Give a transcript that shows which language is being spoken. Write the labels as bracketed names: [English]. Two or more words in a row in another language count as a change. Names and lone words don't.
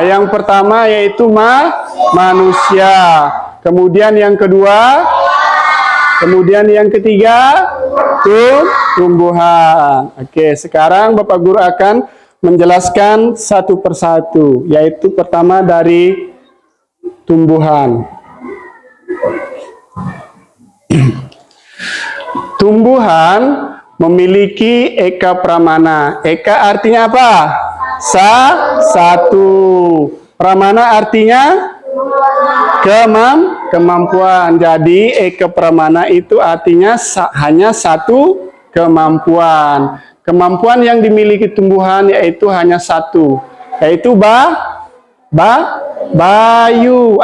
[Indonesian] Yang pertama yaitu manusia. Kemudian yang kedua, kemudian yang ketiga, tumbuhan. Oke, sekarang Bapak Guru akan menjelaskan satu persatu, yaitu pertama dari tumbuhan. Tumbuhan memiliki eka pramana. Eka artinya apa? Satu. Pramana artinya kemampuan. Jadi eka pramana itu artinya hanya satu kemampuan. Kemampuan yang dimiliki tumbuhan yaitu hanya satu, yaitu bayu.